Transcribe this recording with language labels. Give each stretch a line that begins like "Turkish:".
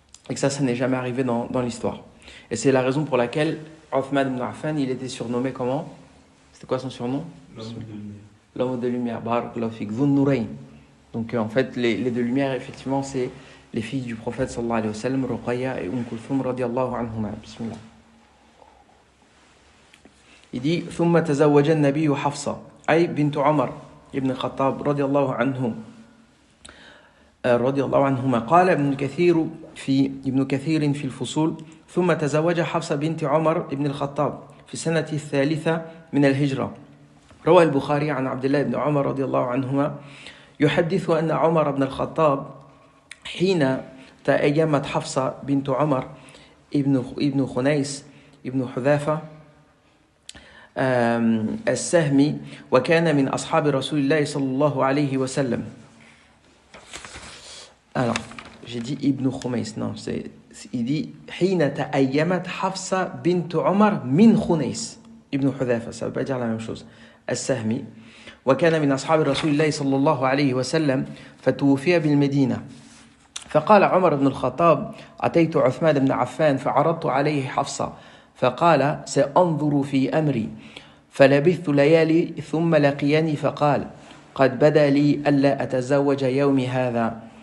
French: Et que ça n'est jamais arrivé dans l'histoire. Et c'est la raison pour laquelle Uthman ibn Affan, il était surnommé comment? C'était quoi son surnom? L'homme de lumière. L'homme de lumière,
Arabic: Barakallahu fik,
French: Dhun Nurayn. Donc en fait, les deux lumières, effectivement, c'est les filles du prophète sallallahu alayhi wa sallam, Ruqayya et Kulthum radiyallahu anhuma. Bismillah. Il dit
Arabic: ثم تزوج النبي حفصة أي بنت عمر ابن الخطاب رضي الله عنهما قال ابن كثير في الفصول ثم تزوج حفصة بنت عمر ابن الخطاب في السنة الثالثة من الهجرة. روى البخاري عن عبد الله بن عمر رضي الله عنهما يحدث أن عمر بن الخطاب حين تأيمت حفصة بنت عمر ابن خنيس ابن حذافة السهمي وكان من أصحاب رسول الله صلى الله عليه وسلم.
French: Alors, j'ai dit Ibn Khunais, non, il dit
Arabic: حين تأيمت حفصة بنت عمر من خنيس ابن حذافة,
French: ça veut pas dire la même chose.
Arabic: السهمي وكان من أصحاب رسول الله صلى الله عليه وسلم فتوفي بالمدينة. فقال عمر بن الخطاب أتيت عثمان بن عفان فعرضت عليه حفصة فقال سأنظر في أمري فلبثت ليالي ثم لقيني فقال قد بدا لي ألا أتزوج يومي هذا.